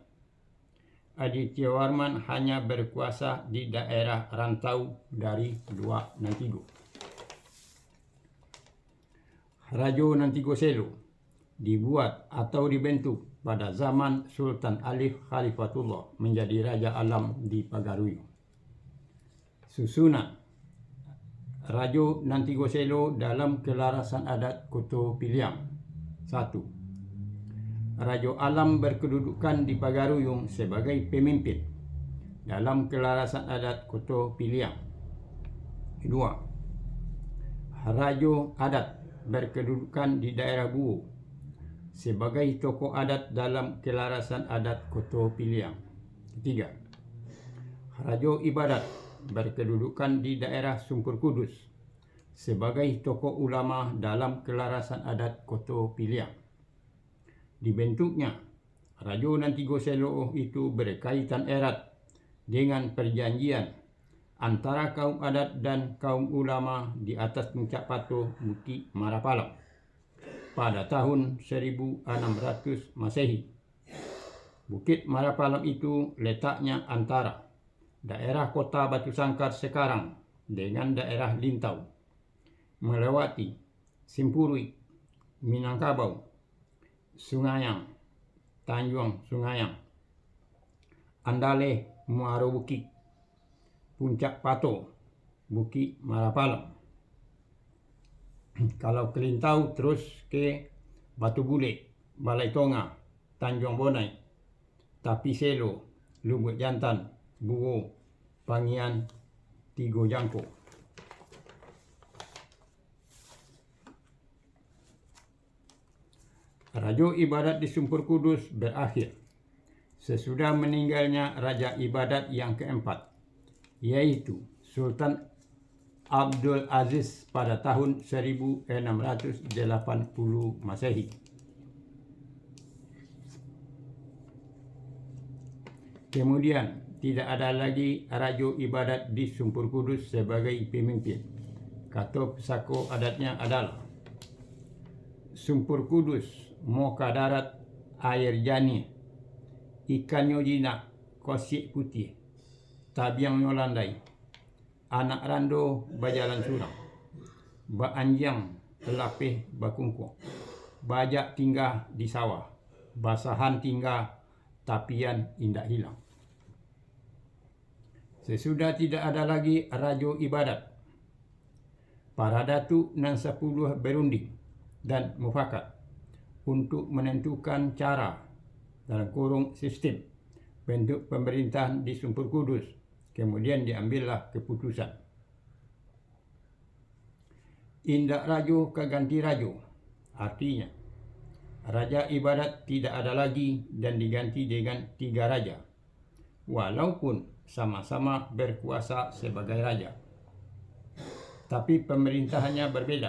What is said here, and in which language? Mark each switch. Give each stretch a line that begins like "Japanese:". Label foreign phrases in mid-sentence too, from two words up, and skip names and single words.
Indonesian: Adi Tiowarman hanya berkuasa di daerah rantau dari Luak Nantigo. Rajo Nantigo Selo dibuat atau dibentuk pada zaman Sultan Alif Khalifatullah menjadi Raja Alam di Pagaruyung. Susunan Rajo Nantigo Selo dalam Kelarasan Adat Koto Piliang. 1. Rajo Alam berkedudukan di Pagaruyung sebagai pemimpin dalam Kelarasan Adat Koto Piliang. 2. Rajo adat berkedudukan di daerah Buo sebagai tokoh adat dalam kelarasan adat Koto Piliang. Ketiga, Rajo ibadat berkedudukan di daerah Sumpur Kudus sebagai tokoh ulama dalam kelarasan adat Koto Piliang. Dibentuknya Rajo Nantigo Selo itu berkaitan erat dengan perjanjian antara kaum adat dan kaum ulama di atas puncak pato Bukit Marapalang pada tahun 1600 Masehi. Bukit Marapalang itu letaknya antara daerah kota Batu Sangkar sekarang dengan daerah Lintau, melewati Simpurui, Minangkabau, Sungayang, Tanjung Sungayang, Andale, Muaro Bukit, Puncak Pato, Bukit Marapalang. Kalau ke Lintau terus ke Batu Bule, Balai Tonga, Tanjung Bonai, Tapi Selo, Lubuk Jantan, Buo, Pangian, Tigo Jangko. Rajo ibadat di Sumpur Kudus berakhir sesudah meninggalnya Raja ibadat yang keempat, yaitu Sultan Abdul Aziz pada tahun 1680 Masehi. Kemudian tidak ada lagi Rajo ibadat di Sumpur Kudus sebagai pemimpin. Kata pesako adatnya adalah
Minangkabau: Sumpur Kudus, Moka Darat, Air Jani, Ikan Nyojina, Kosik Putih, Tabiang Nyolandai, Anak Rando, Bajalan Surang, Ba Anjang, Lapih Bakungko, Bajak tinggal di sawah, Basahan tinggal, Tapian indak hilang.
Indonesian: Sesudah tidak ada lagi Rajo ibadat, para datuk nan 10 berunding dan mufakat untuk menentukan cara dalam kurung sistem bentuk pemerintahan di Sumpur Kudus. Kemudian diambillah keputusan.
Minangkabau: Indak Rajo keganti Rajo,
Indonesian: artinya Raja ibadat tidak ada lagi dan diganti dengan 3 raja, walaupun sama-sama berkuasa sebagai raja, tapi pemerintahannya berbeda.